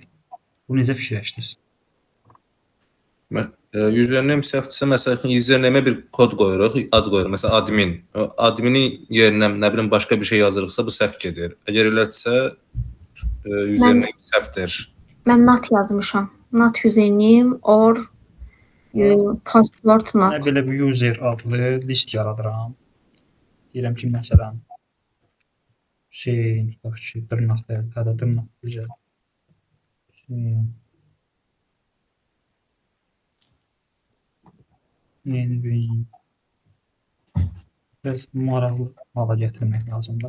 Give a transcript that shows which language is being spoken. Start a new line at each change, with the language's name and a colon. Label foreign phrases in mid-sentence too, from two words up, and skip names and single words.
Azerbaijani: Bunu necə fikirləşdiniz? Username səhvdirsə, məsələn, username-ə bir kod qoyuruq, ad qoyuruq. Məsələn, admin. O adminin yerinə nə bilim başqa bir şey yazırıqsa, bu səhv gedir. Əgər elədirsə, username səhvdir. Mən NAT yazmışam.
English: NAT username or password
Azerbaijani: Mən NAT. belə bir user adlı list yaradıram. Deyirəm ki, məsələn, tutaq ki, dırnaq güzel. Yeni bir biraz maraqlı hala gətirmək lazımdır.